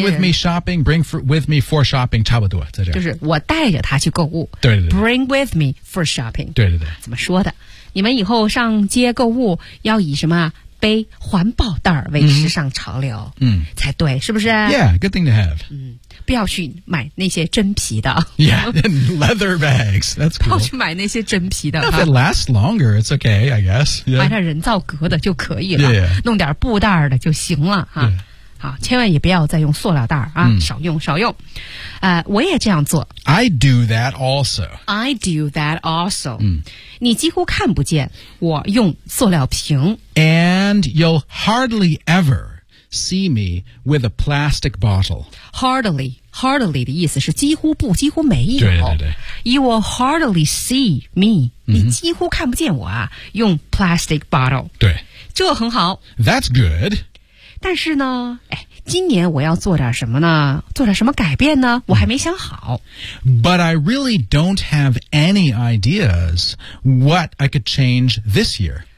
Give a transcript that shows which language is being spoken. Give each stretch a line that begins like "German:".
English: bring with me shopping bring with me for shopping
Chinese: 差不多在这就是我带着它去购物对对对
English: bring with me for shopping
Chinese: 对对对怎么说的你们以后上街购物要以什么背环保袋为时尚潮流，嗯，才对，是不是
English: ？Yeah, good thing to have。
Chinese: 嗯，不要去买那些真皮的。
English: Yeah, leather bags. That's cool.
Chinese: 不要去买那些真皮的。
English: If it lasts longer, it's okay, I guess.、Yeah.
Chinese: 买点人造革的就可以了，
English: yeah, yeah.
Chinese: 弄点布袋的就行了哈。
English: Yeah.
Chinese: 好，千万也不要再用塑料袋啊、嗯、少用少用。我也这样做。
English: I do that also. I do that also.、嗯、
Chinese: 你几乎看不见我用塑料瓶。
English: And you'll hardly ever see me with a plastic bottle. Hardly, hardly
Chinese: 的意思是几乎不几乎没有。对对对。
English: You will hardly see me.、嗯、
Chinese: 你几乎看不见我啊用
English: plastic bottle.
Chinese: 对。这很好。
English: That's good.
Chinese: 但是呢，哎，今年我要做点什么呢？做点什么改变呢？我还没想好。
English: But I really don't have any ideas what I could change this year.